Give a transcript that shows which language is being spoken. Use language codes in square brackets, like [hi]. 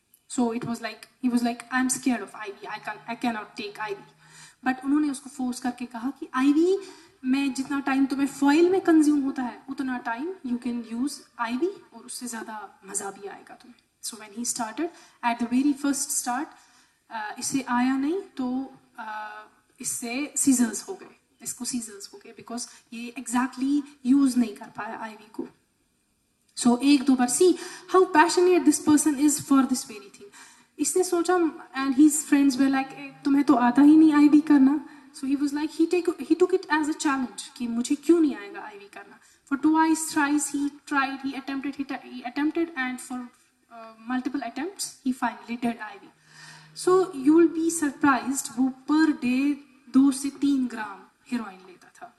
[en] So it was like, he was like, I'm scared of IV, I cannot take IV. [hi] But उन्होंने उसको force करके कहा कि IV में जितना टाइम तुम्हें फॉइल में कंज्यूम होता है उतना time [en] you can use IV, [hi] और उससे ज़्यादा मज़ा भी आएगा तुम्हें. [en] so when he started at the very first start, [hi] इससे आया नहीं तो इससे सीजर्स हो गए, इसको सीजर्स हो गए, बिकॉज ये एग्जैक्टली यूज नहीं कर पाया IV को. सो एक दो बार, [en] See how passionate this person is for this very thing. [hi] इसने सोचा, [en] and his friends were like, [hi] तुम्हें तो आता ही नहीं IV करना. [en] So he was like, he took it as a challenge [hi] कि मुझे क्यों नहीं आएगा IV करना. [en] For twice, thrice he tried, he attempted, and for multiple attempts he finally did IV. So you will be surprised, वो per day 2 से 3 gram heroin लेता था.